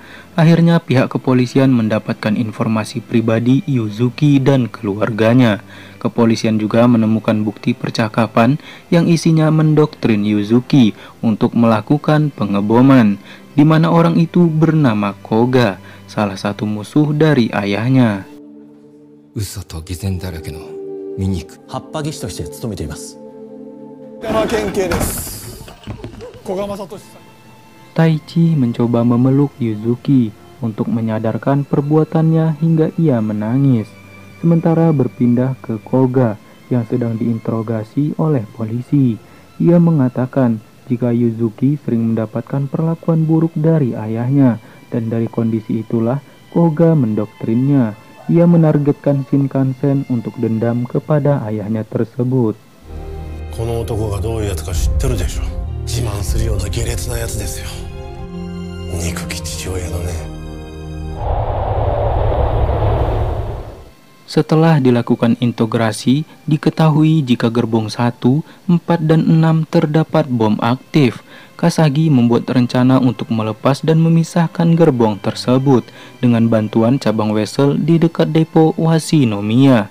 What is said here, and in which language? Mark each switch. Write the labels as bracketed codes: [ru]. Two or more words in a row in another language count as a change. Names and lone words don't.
[id] Akhirnya pihak kepolisian mendapatkan informasi pribadi Yuzuki dan keluarganya. Kepolisian juga menemukan bukti percakapan yang isinya mendoktrin Yuzuki untuk melakukan pengeboman, di mana orang itu bernama Koga, salah satu musuh dari ayahnya. [ja] 嘘と偽善だらけの醜い葉っぱ技師として勤めています。 [id] Taichi mencoba memeluk Yuzuki untuk menyadarkan perbuatannya hingga ia menangis. Sementara berpindah ke Koga yang sedang diinterogasi oleh polisi. Ia mengatakan jika Yuzuki sering mendapatkan perlakuan buruk dari ayahnya, dan dari kondisi itulah Koga mendoktrinnya. Ia menargetkan Shinkansen untuk dendam kepada ayahnya tersebut. [ja] この男がどういうやつか知ってるでしょ。自慢するような下劣なやつですよ。憎き父親のね。 [id] Setelah dilakukan integrasi, diketahui jika gerbong 1, 4, dan 6 terdapat bom aktif. Kasagi membuat rencana untuk melepas dan memisahkan gerbong tersebut dengan bantuan cabang Wesel di dekat depo Washinomiya.